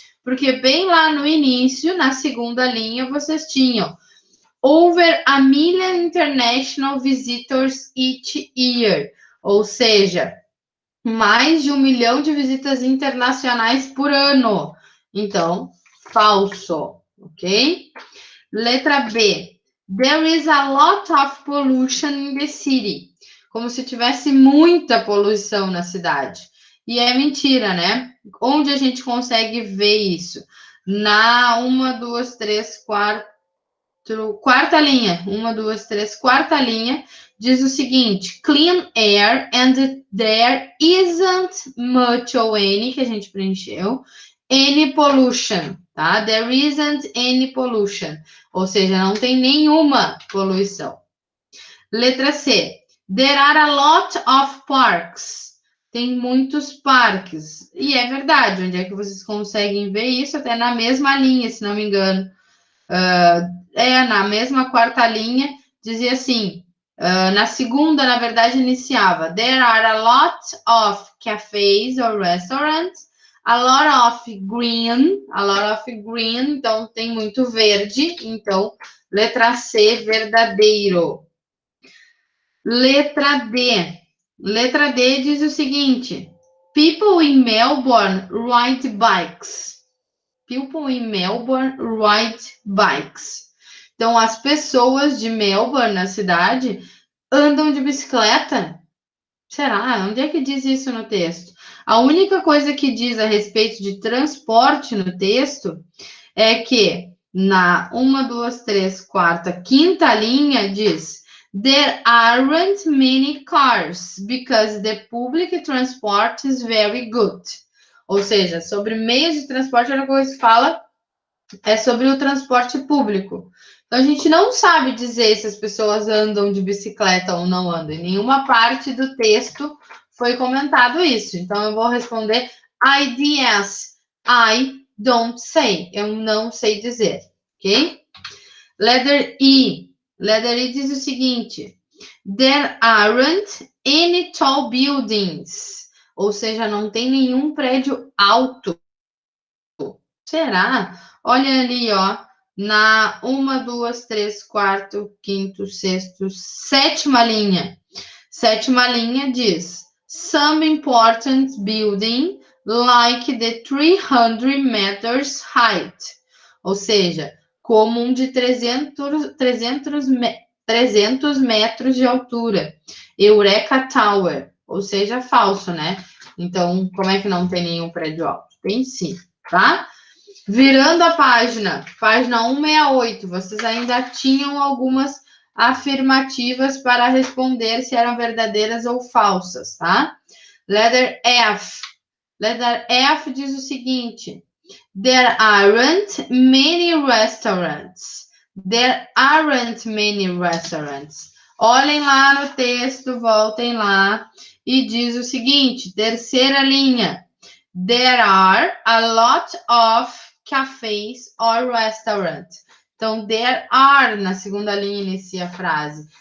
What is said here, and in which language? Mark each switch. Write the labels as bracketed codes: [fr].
[pt] Porque bem lá no início, na segunda linha, vocês tinham [en] over a million international visitors each year, [pt] ou seja, mais de 1 milhão de visitas internacionais por ano. Então, falso, ok? Letra B. [en] There is a lot of pollution in the city. [pt] Como se tivesse muita poluição na cidade. E é mentira, né? Onde a gente consegue ver isso? Na 1, 2, 3, 4, quarta linha. 1, 2, 3, quarta linha. Diz o seguinte: [en] clean air and there isn't much [pt] ou any, que a gente preencheu, any pollution, tá? [en] There isn't any pollution. [pt] Ou seja, não tem nenhuma poluição. Letra C. [en] There are a lot of parks. [pt] Tem muitos parques. E é verdade. Onde é que vocês conseguem ver isso? Até na mesma linha, se não me engano. Na mesma quarta linha, dizia assim. Na segunda, na verdade, iniciava. [en] There are a lot of cafes or restaurants A lot of green. A lot of green. [pt] Então, tem muito verde. Então, letra C, verdadeiro. Letra D. Letra D diz o seguinte: [en] People in Melbourne ride bikes. People in Melbourne ride bikes. [pt] Então, as pessoas de Melbourne, na cidade, andam de bicicleta. Será? Onde é que diz isso no texto? A única coisa que diz a respeito de transporte no texto é que na 1, 2, 3, 4, quinta linha diz [en] There aren't many cars because the public transport is very good. [pt] Ou seja, sobre meios de transporte, a única coisa que fala é sobre o transporte público. Então, a gente não sabe dizer se as pessoas andam de bicicleta ou não andam. Em nenhuma parte do texto foi comentado isso. Então, eu vou responder IDS. [en] I don't say. [pt] Eu não sei dizer. Ok? [en] Letter E. Letter E [pt] diz o seguinte. [en] There aren't any tall buildings. [pt] Ou seja, não tem nenhum prédio alto. Será? Olha ali, ó. Na 1, 2, 3, 4, 5, 6, 7ª linha. 7ª linha diz: [en] Some important building like the 300 meters height. [pt] Ou seja, como um de 300 metros de altura. Eureka Tower. Ou seja, falso, né? Então, como é que não tem nenhum prédio alto? Tem sim, tá? Virando a página 168, vocês ainda tinham algumas afirmativas para responder se eram verdadeiras ou falsas, tá? [en] Letter F. Letter F [pt] diz o seguinte: [en] There aren't many restaurants. There aren't many restaurants. [pt] Olhem lá no texto, voltem lá e diz o seguinte, terceira linha. [en] There are a lot of cafés or restaurants. [pt] Então, there are, na segunda linha, inicia a frase.